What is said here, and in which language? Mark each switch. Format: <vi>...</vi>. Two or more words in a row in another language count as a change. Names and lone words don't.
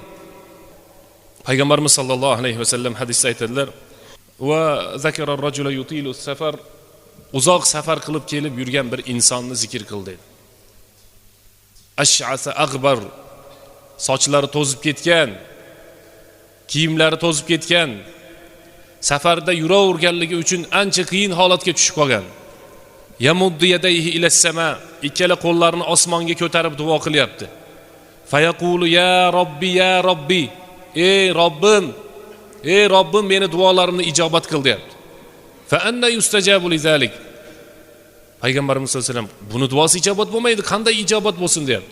<uz>Payg'ambarimiz sollallohu alayhi vasallam hadisda aytadilar:</uz> <ar>"وذكر الرجل يطيل السفر",</ar> <uz>uzoq safar qilib kelib yurgan bir insonni zikr qildi.</uz> <ar>أشعث أغبر,</ar> <uz>sochlari to'zib ketgan, kiyimlari to'zib ketgan, safarda yuraverganligi uchun ancha qiyin holatga tushib qolgan.</uz> <ar>يمد يديه إلى السماء,</ar> <uz>ikkala qo'llarini osmonga ko'tarib duo qilyapti.</uz> <ar>فيقول يا رب يا رب,</ar> <uz>ey Robbim, ey Robbim meni duolarimni ijobat qil deyapti.</uz> <ar>فأنى يستجاب لذلك.</ar> <uz>Payg'ambarimiz sollallohu alayhi vasallam buni duosi ijobat bo'lmaydi, qanday ijobat bo'lsin deyapti.</uz>